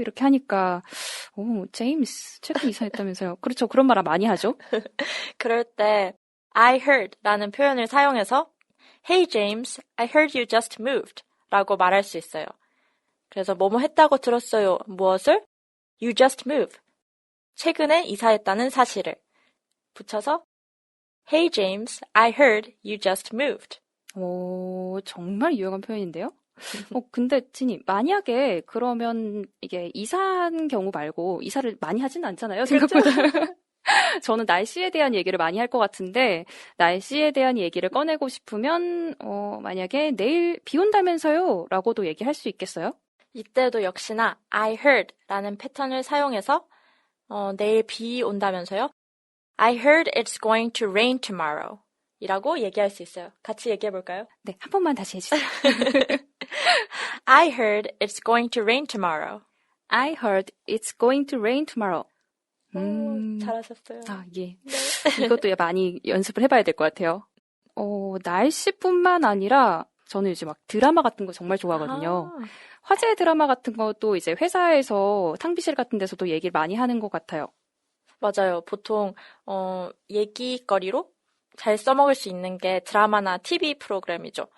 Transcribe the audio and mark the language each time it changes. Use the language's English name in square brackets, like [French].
[Korean] 이렇게 하니까, 제임스, 최근 이사했다면서요? 그렇죠. 그런 말 많이 하죠. 그럴 때, [English] I heard [Korean] 라는 표현을 사용해서, [English] Hey James, I heard you just moved [Korean] 라고 말할 수 있어요. 그래서 뭐뭐 했다고 들었어요. 무엇을? [English] You just moved. [Korean] 최근에 이사했다는 사실을 붙여서, [English] Hey James, I heard you just moved. [Korean] 정말 유용한 표현인데요? 근데 진이 만약에 그러면 이게 이사한 경우 말고 이사를 많이 하진 않잖아요, 생각보다. 저는 날씨에 대한 얘기를 많이 할 것 같은데 날씨에 대한 얘기를 꺼내고 싶으면 만약에 내일 비 온다면서요? 라고도 얘기할 수 있겠어요? 이때도 역시나 [English] I heard [Korean] 라는 패턴을 사용해서 내일 비 온다면서요? [English] I heard it's going to rain tomorrow [Korean] 이라고 얘기할 수 있어요. [English] 같이 얘기해 볼까요? 네, 한 번만 다시 해주세요. I heard it's going to rain tomorrow. I heard it's going to rain tomorrow. [Korean] 잘하셨어요. 예. 네. 이것도 많이 연습을 해봐야 될 것 같아요. 날씨뿐만 아니라 저는 요즘 드라마 같은 거 정말 좋아하거든요. 화제 드라마 같은 것도 이제 회사에서 탕비실 같은 데서도 얘기를 많이 하는 것 같아요. 맞아요. 보통 얘기거리로 잘 써먹을 수 있는 게 드라마나 TV 프로그램이죠.